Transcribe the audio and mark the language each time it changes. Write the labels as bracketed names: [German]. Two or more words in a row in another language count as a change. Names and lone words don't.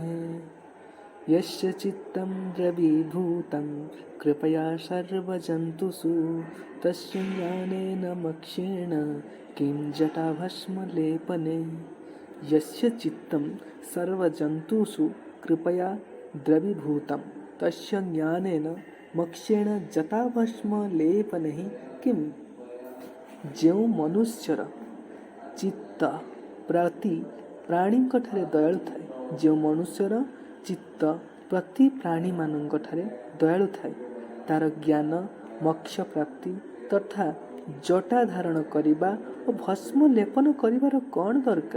[Sanskrit] यस्य चित्तं द्रवीभूतं कृपया सर्वजन्तुषु तस्य ज्ञानेन मोक्षेण किं जटाभस्मलेपने। यस्य चित्तं सर्वजन्तुषु कृपया द्रवीभूतं तस्य ज्ञानेन मोक्षेण जटाभस्मलेपने किम। [Odia] ଯେଉଁ ମନୁଷ୍ୟର ଚିତ୍ତ ପ୍ରତି ପ୍ରାଣୀଙ୍କ ଠାରେ ଦୟାଳୁ ଥାଏ, ଯେଉଁ ମନୁଷ୍ୟର ଚିତ୍ତ ପ୍ରତି ପ୍ରାଣୀମାନଙ୍କ ଠାରେ ଦୟାଳୁ ଥାଏ, ତାର ଜ୍ଞାନ ମୋକ୍ଷ ପ୍ରାପ୍ତି ତଥା ଜଟା ଧାରଣ କରିବା ଓ ଭସ୍ମ ଲେପନ କରିବାର କ'ଣ ଦରକାର?